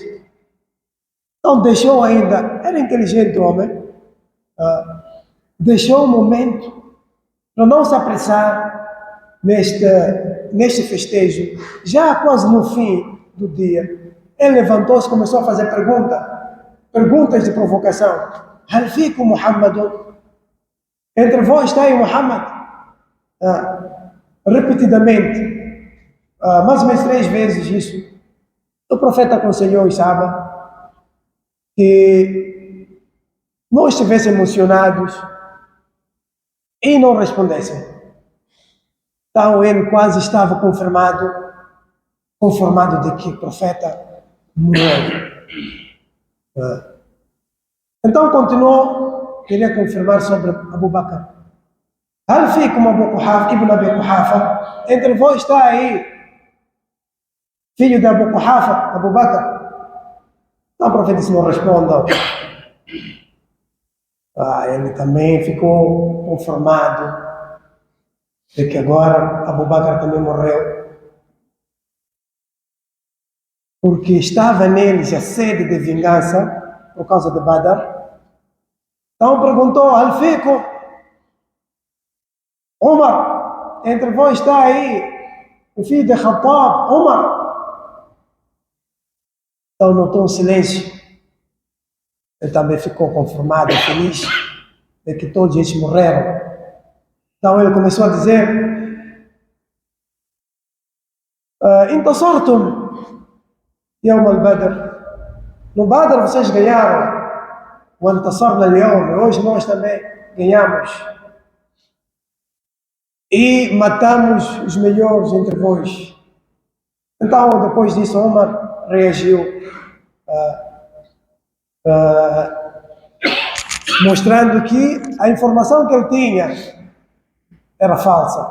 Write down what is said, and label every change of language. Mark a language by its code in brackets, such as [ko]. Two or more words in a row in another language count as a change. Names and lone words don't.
[pt] Então deixou ainda, era inteligente o homem, deixou um momento para não se apressar neste festejo. Já quase no fim do dia, ele levantou-se e começou a fazer perguntas de provocação. [ar] هل فيكم محمد? [pt] Entre vós está aí Muhammad? Repetidamente, mais ou menos 3 vezes isso. O profeta aconselhou os sahabas que não estivessem emocionados e não respondessem. Então ele quase estava conformado de que o profeta morreu. Então continuou, queria confirmar sobre Abu Bakr. [ar] هل فيكم أبو قحافة، ابن أبي قحافة? [pt] Entre vós está aí filho de Abu Quhafa, Abu Bakr? Então o profeta disse: não respondam. Ele também ficou conformado de que agora Abu Bakr também morreu. Porque estava neles a sede de vingança por causa de Badr. Então perguntou: [ar] هل فيكم عمر? [pt] Entre vós está aí o filho de Khattab, Umar? Então notou um silêncio. Ele também ficou conformado, feliz de que todos eles morreram. Então ele começou a dizer: [ar] انتصرتم يوم البدر. [pt] No Badr vocês ganharam. [ar] وانتصرنا اليوم, [pt] hoje nós também ganhamos. E matamos os melhores entre vós. Então, depois disso, Omar reagiu, mostrando que a informação que ele tinha era falsa.